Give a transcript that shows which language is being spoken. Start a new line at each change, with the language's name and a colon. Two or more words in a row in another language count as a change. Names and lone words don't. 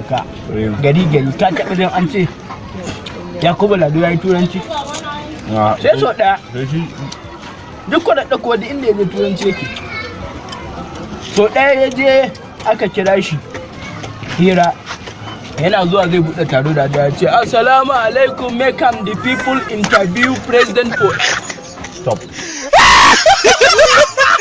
Hausa: ka gari ka taɓa jin an ce Yakubu Lado ya yi turanci sai so ɗaya duk Radda kuwa da inda ya je turanci yake so ɗaya ya je aka kira shi hira yana zuwa zai buɗe taro da ya ce
Arabic: السلام عليكم
English: make am the people interview president for stop